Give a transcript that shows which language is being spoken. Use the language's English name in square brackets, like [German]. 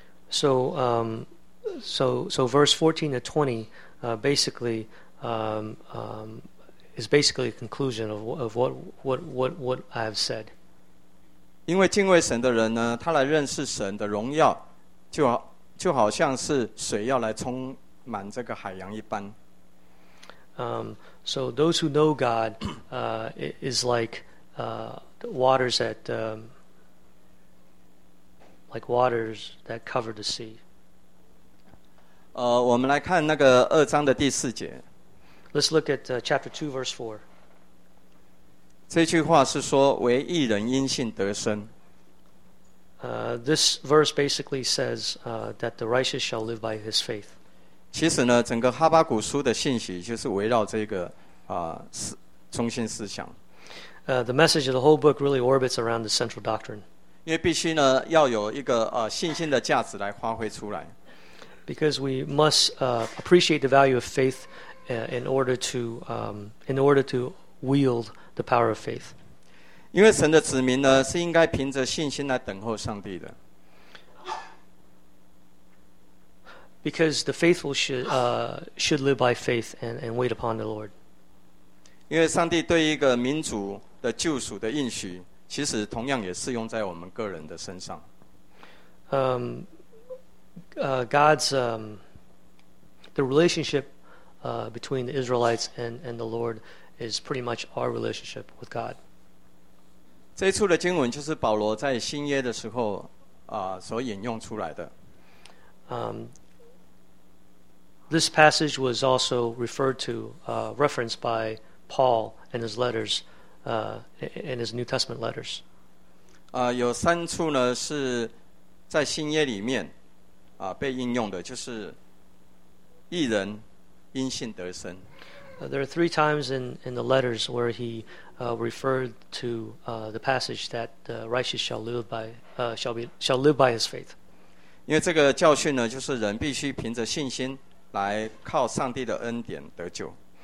[English] So verse 14 to 20, basically a conclusion of what I have said. [Chinese] 因为敬畏神的人呢，他来认识神的荣耀，就好像是水要来充满这个海洋一般。 [English] So those who know God is like waters that like waters that cover the sea. [Chinese] 我们来看那个二章的第四节。 [English] Let's look at chapter 2 verse 4. [Chinese] 这句话是说为义人因信得生。 [English] This verse basically says that the righteous shall live by his faith. [Chinese] 其实呢，整个哈巴谷书的信息就是围绕这个中心思想。 [English] The message of the whole book really orbits around the central doctrine. [Chinese] 因为必须呢，要有一个信心的价值来发挥出来。 [English] Because we must appreciate the value of faith in order to wield the power of faith. [Chinese] 因为神的子民呢，是应该凭着信心来等候上帝的。 [English] Because the faithful should live by faith and wait upon the Lord. [Chinese] 因为上帝对一个民族的救赎的应许，其实同样也适用在我们个人的身上。 [English] God's the relationship between the Israelites and the Lord is pretty much our relationship with God. [Chinese] 这一处的经文就是保罗在新约的时候所引用出来的。 [English] This passage was also referred to, referenced by Paul in his letters, in his New Testament letters. [Chinese] 有三处呢是在新约里面被应用的，就是义人因信得生。 [English] There are three times in the letters where he referred to the passage that the righteous shall live by his faith. [Chinese] 因为这个教训呢，就是人必须凭着信心来靠上帝的恩典得救。